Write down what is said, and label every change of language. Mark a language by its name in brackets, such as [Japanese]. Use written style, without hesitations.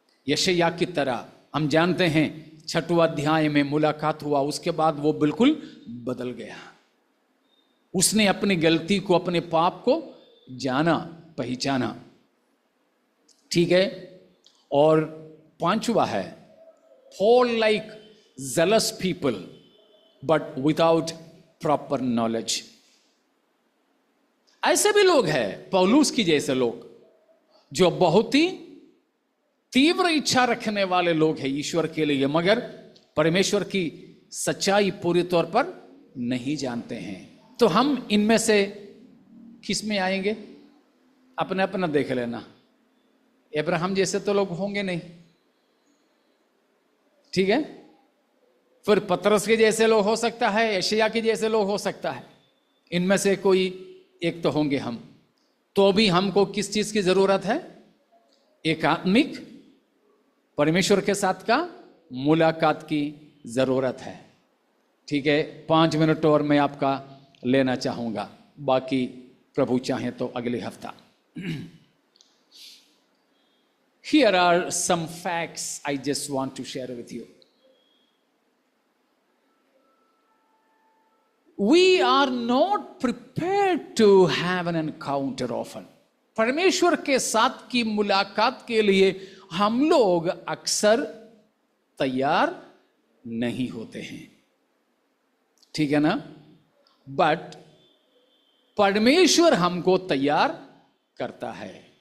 [Hindi] यशाया की तरह हम जानते हैं 6वां अध्याय में मुलाकात हुआ, उसके बाद वो बिल्कुल बदल गया। उसने अपनी गलती को, अपने पाप को जाना, पहचाना। ठीक है। और 5वां है, [English] Fall like zealous people but without proper knowledge। [Hindi] ऐसे भी लोग हैं, पौलुस की जैसे लोग, जो बहुत ही तीव्र इच्छा रखने वाले लोग हैं ईश्वर के लिए, मगर परमेश्वर की सच्चाई पूरी तौर पर नहीं जानते हैं। तो हम इनमें से किस में आएंगे? अपने अपना देख लेना। अब्राहम जैसे तो लोग होंगे नहीं, ठीक है। फिर पतरस के जैसे लोग हो सकता है, यशाया के जैसे लोग हो सकता है, इनमें से कोई एक तो होंगे हम। तो भी हमको किस चीज की जरूरत है? एकात्मिक परमेश्वर के साथ का मुलाकात की जरूरत है। ठीक है। 5 मिनट और मैं आपका लेना चाहूंगा, बाकी प्रभु चाहे तो अगले हफ्ता। [English] Here are some facts I just want to share with you. We are not prepared to have an encounter often. [Hindi] परमेश्वर के साथ की मुलाकात के लिए हम लोग अक्सर तैयार नहीं होते हैं, ठीक है ना। बट परमेश्वर हमको तैयार करता है।